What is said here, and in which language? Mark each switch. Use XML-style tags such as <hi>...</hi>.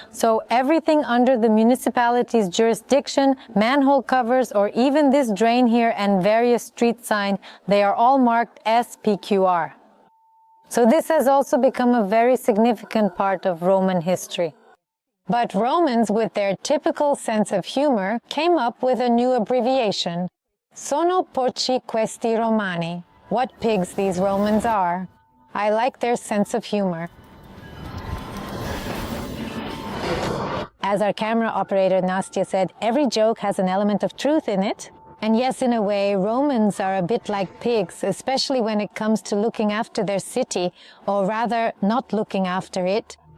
<en>So everything under the municipality's jurisdiction, manhole covers, or even this drain here and various street signs, they are all marked SPQR. So this has also become a very significant part of Roman history. But Romans, with their typical sense of humor, came up with a new abbreviation.</en> <it>Sono porci questi Romani.</it> <en>What pigs these Romans are. I like their sense of humor. As our camera operator Nastya said, every joke has an element of truth in it. And yes, in a way, Romans are a bit like pigs, especially when it comes to looking after their city, or rather, not looking after it.</en>